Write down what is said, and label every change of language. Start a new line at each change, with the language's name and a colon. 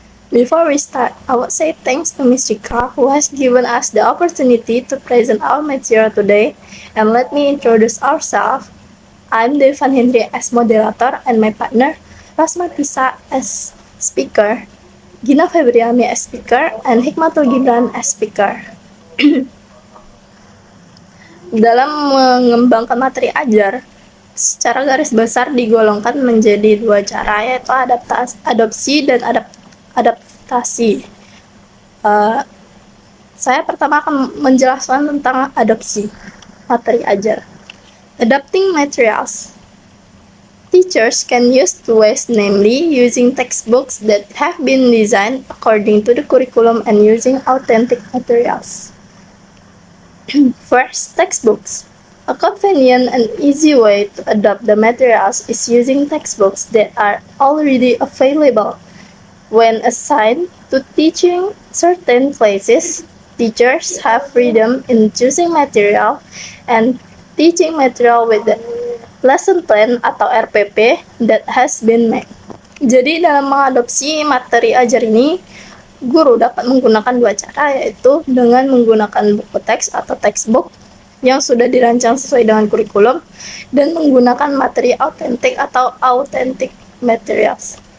English: Before we start, I would say thanks to Ms. Chika who has given us the opportunity to present our material today. And let me introduce ourselves. I'm Devan Hendri as moderator and my partner Rasma Tisa as speaker, Gina Febriani as speaker, and Hikmatul Gibran as speaker.
Indonesian: Dalam mengembangkan materi ajar, secara garis besar digolongkan menjadi dua cara, yaitu adopsi dan adaptasi. Saya pertama akan menjelaskan tentang adopsi materi ajar.
English: Adapting materials. Teachers can use two ways, namely using textbooks that have been designed according to the curriculum and using authentic materials. First, textbooks. A convenient and easy way to adopt the materials is using textbooks that are already available. When assigned to teaching certain classes, teachers have freedom in choosing material and teaching material with the lesson plan atau RPP that has been made.
Indonesian: Jadi dalam mengadopsi materi ajar ini, guru dapat menggunakan dua cara, yaitu dengan menggunakan buku teks atau textbook yang sudah dirancang sesuai dengan kurikulum dan menggunakan materi autentik atau authentic materials.